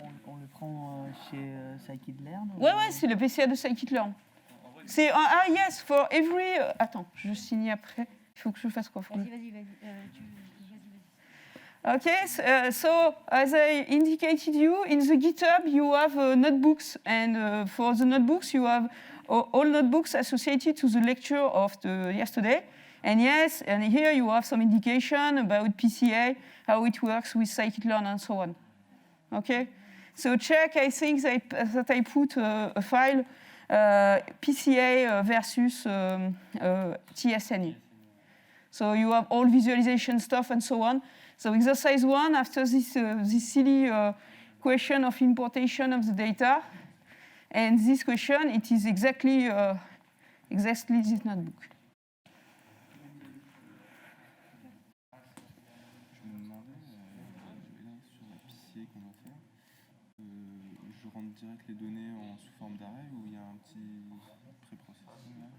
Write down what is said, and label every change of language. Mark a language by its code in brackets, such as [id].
[fr] on le prend chez Scikit-Learn. Ouais, c'est le PCA de Scikit-Learn. C'est [en] yes, for every. [fr] Attends, je signe après. Il faut que je fasse quoi? Vas-y. [en] Okay, so as I indicated you, in the GitHub you have notebooks, and for the notebooks you have all notebooks associated to the lecture of the yesterday. And yes, and here you have some indication about PCA, how it works with Scikit-Learn, and so on. Okay, so check. I think that I put a file PCA versus TSNE. So you have all visualization stuff and so on. So exercise 1, after this silly question of importation of the data, and this question, it is exactly this notebook. [fr] Je me demandais, là, sur la PCA qu'on va faire, je rentre direct les données sous forme d'array ou il y a un petit pré-processing là?